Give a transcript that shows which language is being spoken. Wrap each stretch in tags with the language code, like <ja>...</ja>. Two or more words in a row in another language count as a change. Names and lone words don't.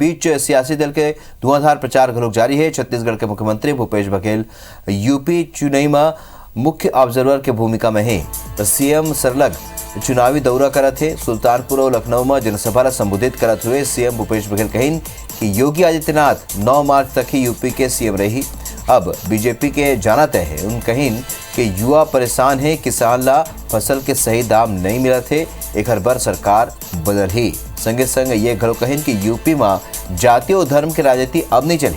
<hne>बीच सियासी दल के धुआंधार प्रचार घलोक जारी है। छत्तीसगढ़ के मुख्यमंत्री भूपेश बघेल यूपी चुनाई में मुख्य ऑब्जर्वर के भूमिका में है। तो सीएम सरलग चुनावी दौरा करत है। सुल्तानपुर और लखनऊ में जनसभा ला संबोधित करत हुए सीएम भूपेश बघेल कहिन कि योगी आदित्यनाथ 9 मार्च तक ही यूपी के सीएम रही। अब बीजेपी के जाना तय है। उन कहिन कि युवा परेशान है, किसान ला फसल के सही दाम नहीं मिला थे, एक हर बार सरकार बदल ही। संगे संग ये घलो कहिन कि यूपी में जाति और धर्म की राजनीति अब नहीं चली।</hne>